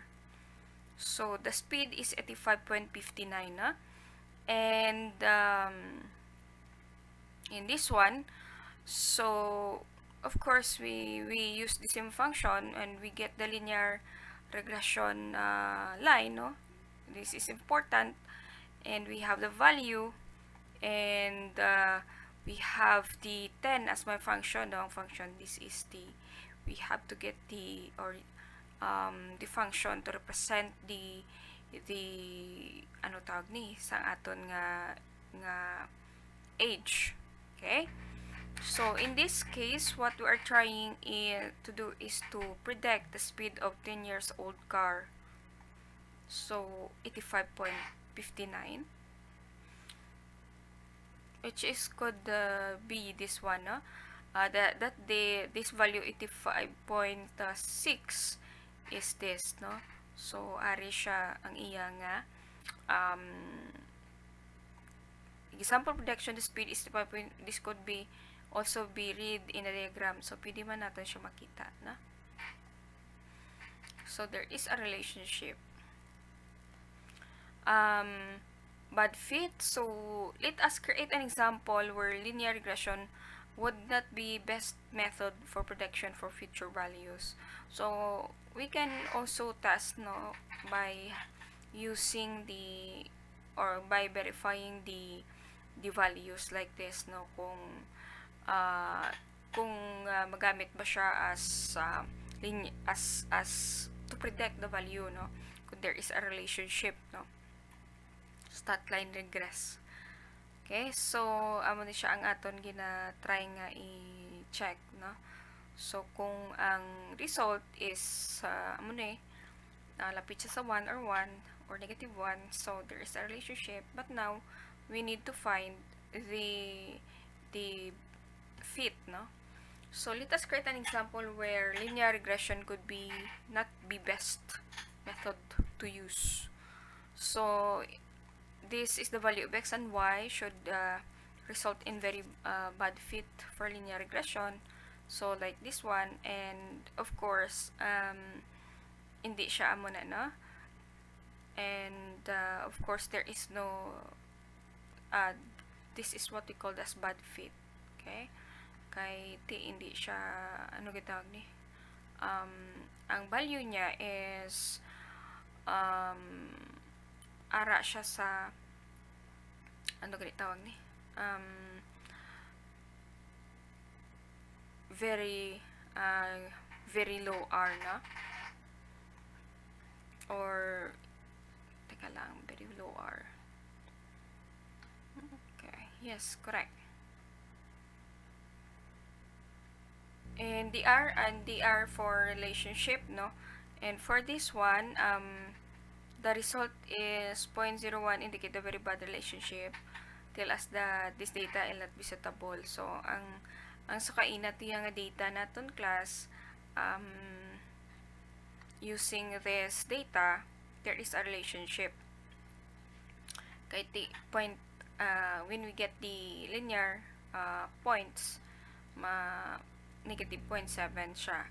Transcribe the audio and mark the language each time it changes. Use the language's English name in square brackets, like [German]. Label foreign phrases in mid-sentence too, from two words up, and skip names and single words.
[English] So the speed is 85.59, and in this one, so of course we use the same function and we get the linear regression line, no? This is important, and we have the value, and we have the 10 as my function. No, function, this is the, we have to get the, or the function to represent the [Hiligaynon] ano tawag ni sa aton nga [English] age. Okay, so in this case, what we are trying to do is to predict the speed of 10 years old car. So 85.59, which is could be this one, no? This value 85.6 is this, no? [Hiligaynon] So ari siya ang iya nga example prediction. [English] The speed is 85. This could be also be read in a diagram, so [Filipino] pwede man natin siya makita, na? [English] So there is a relationship. Bad fit. So let us create an example where linear regression would not be best method for prediction for future values. So we can also test, no, by using the, or by verifying the values like this, no, [Hiligaynon] kung magamit ba siya [English] as to predict the value, no, kung there is a relationship, no, stat line regress. [Hiligaynon] Okay, so amo ni siya ang aton gina-try nga i-check, no. So kung ang result is amo ni lapit siya sa 1 or 1 or -1, [English] so there is a relationship. But now we need to find the fit, no? So let us create an example where linear regression could be not be best method to use. So this is the value of x and y should result in very bad fit for linear regression. So like this one, and of course [Hiligaynon] hindi siya amo na, no? [English] And of course there is no this is what we call as bad fit. [Hiligaynon] Okay? Kay hindi siya ano gitawag ni ang value niya is ara siya sa ano gitawag ni [English] very very low R [Hiligaynon] na, or [Filipino] teka lang, [English] very low R. Okay, yes, correct. And the R for relationship, no? And for this one, the result is 0.01 indicate a very bad relationship. Tell us that this data will not be suitable. So, [Hiligaynon] ang sakainat nga data naton [English] class, using this data, there is a relationship. Kay when we get the linear points, negative 0.7 siya.